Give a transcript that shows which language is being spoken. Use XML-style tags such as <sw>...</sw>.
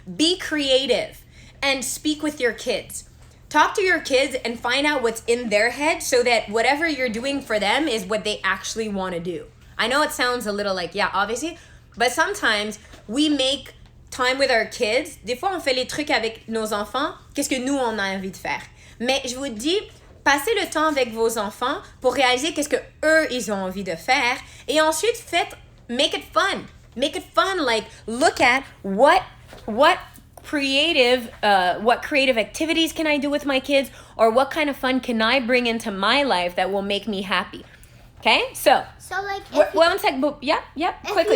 <en>Be creative and speak with your kids. Talk to your kids and find out what's in their head so that whatever you're doing for them is what they actually want to do. I know it sounds a little like, yeah, obviously, but sometimes we make time with our kids.</en> <fr>Des fois, on fait les trucs avec nos enfants. Qu'est-ce que nous, on a envie de faire? Mais je vous dis, passez le temps avec vos enfants pour réaliser qu'est-ce que eux, ils ont envie de faire. Et ensuite,</fr> <en>make it fun. Make it fun. Like, look at what creative activities can I do with my kids, or what kind of fun can I bring into my life that will make me happy. Okay? So like, one sec, quickly.</en>